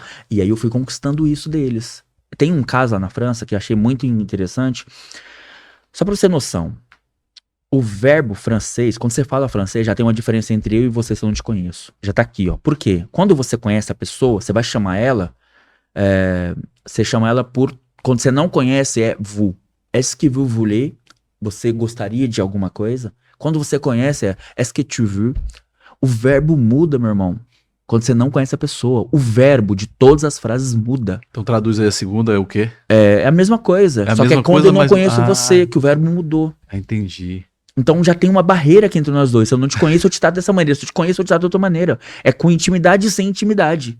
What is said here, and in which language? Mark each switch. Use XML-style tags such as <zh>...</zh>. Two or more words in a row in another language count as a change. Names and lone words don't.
<pt>E aí eu fui conquistando isso deles. Tem um caso lá na França que eu achei muito interessante. Só pra você ter noção. O verbo francês, quando você fala francês, já tem uma diferença entre eu e você se eu não te conheço. Já tá aqui, ó. Por quê? Quando você conhece a pessoa, você vai chamar ela, você chama ela por... Quando você não conhece, é vous.</pt> <fr>Est-ce que vous voulez?</fr> <pt>Você gostaria de alguma coisa? Quando você conhece, é</pt> <fr>est-ce que tu veux?</fr> <pt>O verbo muda, meu irmão. Quando você não conhece a pessoa. O verbo de todas as frases muda. Então traduz aí a segunda, é o quê? É a mesma coisa. É a só que mesma é quando coisa, eu não mas- conheço você, que o verbo mudou. Entendi. Então já tem uma barreira aqui entre nós dois. Se eu não te conheço, eu te trato dessa maneira. Se eu te conheço, eu te trato de outra maneira. É com intimidade e sem intimidade.</pt>